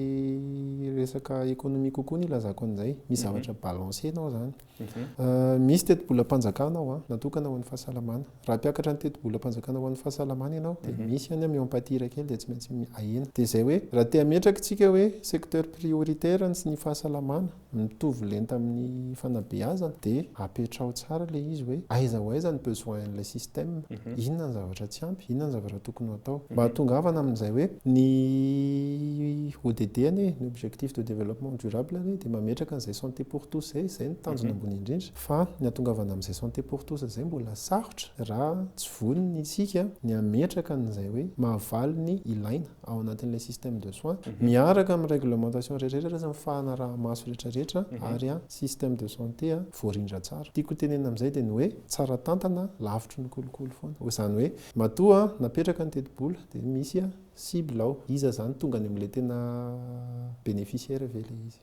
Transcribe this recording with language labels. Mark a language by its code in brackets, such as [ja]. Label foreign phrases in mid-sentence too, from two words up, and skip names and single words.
[mg] resaka ekonomia kokoa ny ilazako an'izay misy zavatra balancé anao zany misy teti-bolam-panjakana ao natokana ho an'ny fahasalamana raha mpiakatra ny teti-bolam-panjakana ho an'ny fahasalamana ianao dia misy any mioampatira kely dia tsy maintsy ahena dia izay hoe raha te hametraka tsika hoe [fr] secteur prioritaire [mg] sy ny fahasalamana mitovy lenta amin'ny fanabeazana dia apetrao tsara ilay izy hoe aiza ho aiza ny besoin n'ilay système inona ny zavatra tsy ampy inona ny zavatra tokony ho atao mba hatongavana amin'izay hoe ny ODD ny [fr] objectif de développement durable [mg] dia mametraka an'izay [fr] santé pour tous [mg] izay ny tanjona ambony indrindra fa ny hatongavana amin'izay santé [fr] pour tous [mg] izay mbola sarotra raha tsy voniny isika ny ametraka an'izay hoe mahavaly ny ilaina ao anatin'ilay [fr] système de soins [mg] miaraka amin'ny réglementation rehetrarehetra sy mifahana raha maso rehetrarehetra ary [fr] système de santé [mg] voarindra tsara tiako tenena amin'izay dia ny hoe tsara tantana lavitry ny kolokolo foana izany hoe matoa napetraka ny teti-bola dia misy cible ao iza zany tonga any amin'ilay tena bénéficiaire ve le izy.